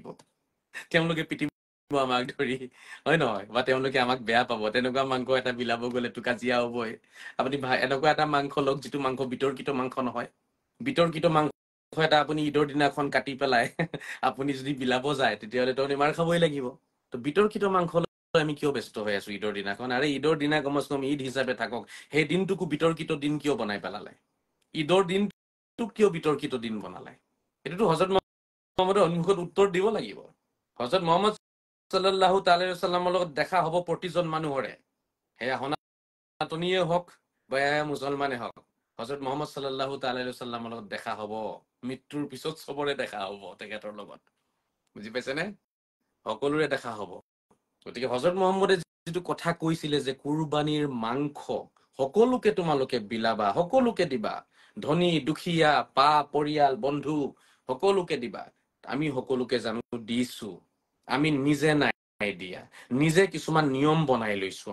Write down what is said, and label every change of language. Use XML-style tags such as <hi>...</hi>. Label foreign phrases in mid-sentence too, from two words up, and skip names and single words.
<as>তেওঁলোকে পিটিব আমাক ধৰি হয় নহয় বা তেওঁলোকে আমাক বেয়া পাব তেনেকুৱা মাংস এটা বিলাব গলে তো কাজিয়া হবই আপুনি এনেকুৱা এটা মাংস লওক যিটো মাংস বিতৰ্কিত মাংস নহয় বিতৰ্কিত মাংস এটা আপুনি ঈদৰ দিনাখন কাটি পেলাই আপুনি যদি বিলাব যায় তেতিয়াহ'লে তো মাৰ খাবই লাগিব তো বিতৰ্কিত মাংস আমি কিয় ব্যস্ত হৈ আছো ঈদৰ দিনাখন আৰে ঈদৰ দিনা কমচ কম ঈদ হিচাপে থাকক সেই দিনটোকো বিতৰ্কিত দিন কিয় বনাই পেলালে ঈদৰ দিনটোক কিয় বিতৰ্কিত দিন বনালে এইটোতো হযৰত মুহাম্মদৰ সন্মুখত উত্তৰ দিব লাগিব হযৰত মুহাম্মদ</as> <ar>صلى الله تعالى عليه وسلم</ar> <as>লগত দেখা হ'ব প্ৰতিজন মানুহৰে সেয়া সনাতনীয়ে হওক বা মুছলমানে হওক হযৰত মুহাম্মদ</as> <ar>صلى الله تعالى عليه وسلم</ar> <as>লগত দেখা হ'ব মৃত্যুৰ পিছত চবৰে দেখা হ'ব তেখেতৰ লগত বুজি পাইছেনে সকলোৰে দেখা হ'ব গতিকে হযৰত মুহাম্মদে যিটো কথা কৈছিলে যে কুৰবানীৰ মাংস সকলোকে তোমালোকে বিলাবা সকলোকে দিবা ধনী দুখীয়া পা পৰিয়াল বন্ধু সকলোকে দিবা আমি সকলোকে জানো দিছো আমি নিজে নাই দিয়া নিজে কিছুমান নিয়ম বনাই লৈছো</as>